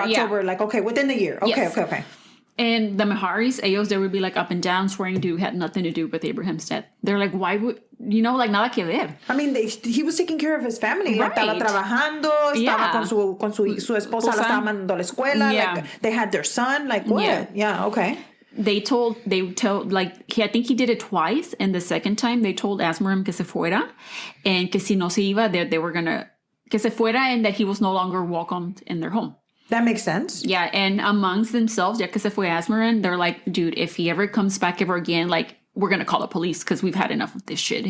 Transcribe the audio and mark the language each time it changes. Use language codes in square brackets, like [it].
[en] October, like, okay, within the year. Okay, yes. Okay. And the Meharis, [es] ellos, [en] they would be like up and down, swearing to had nothing to do with Abraham's death. They're like, why would, like nada que ver. I mean, he was taking care of his family. Right. [es] Estaba trabajando, estaba con su esposa, la estaba mandando a la escuela. [en] Yeah. Like, they had their son. Like, what? Yeah, okay. They told, like, I think he did it twice. And the second time, they told Asmerom [es] que se fuera. [en] And [es] que si no se iba, [en] they were going to, [es] que se fuera, [en] and that he was no longer welcomed in their home. That makes sense. Yeah, and amongst themselves, [es] ya que se fue [en] Asmerom, they're like, dude, if he ever comes back ever again, like, we're going to call the police because we've had enough of this shit.